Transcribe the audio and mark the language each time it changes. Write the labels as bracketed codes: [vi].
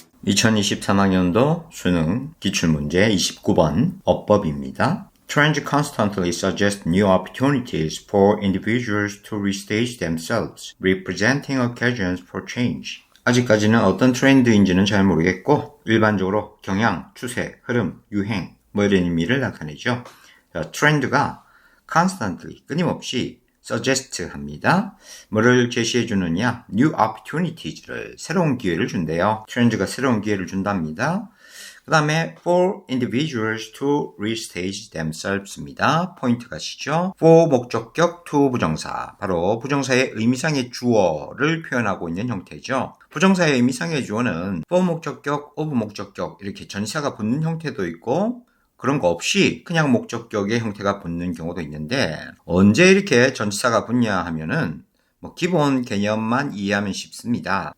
[ko] 2023학년도 수능 기출문제 29번 어법입니다. [en] Trends constantly suggest new opportunities for individuals to restage themselves, representing occasions for change. [ko] 아직까지는 어떤 트렌드인지는 잘 모르겠고 일반적으로 경향, 추세, 흐름, 유행 뭐 이런 의미를 나타내죠. 트렌드가 constantly, 끊임없이 suggest 합니다. 뭐를 제시해 주느냐? new opportunities를, 새로운 기회를 준대요. 트렌드가 새로운 기회를 준답니다. 그 다음에 [en] for individuals to restage themselves입니다. [ko] 포인트가 시죠. for 목적격, to 부정사. 바로 부정사의 의미상의 주어를 표현하고 있는 형태죠. 부정사의 의미상의 주어는 for 목적격, of 목적격 이렇게 전치사가 붙는 형태도 있고 그런 거 없이 그냥 목적격의 형태가 붙는 경우도 있는데 언제 이렇게 전치사가 붙냐 하면은 기본 개념만 이해하면 쉽습니다.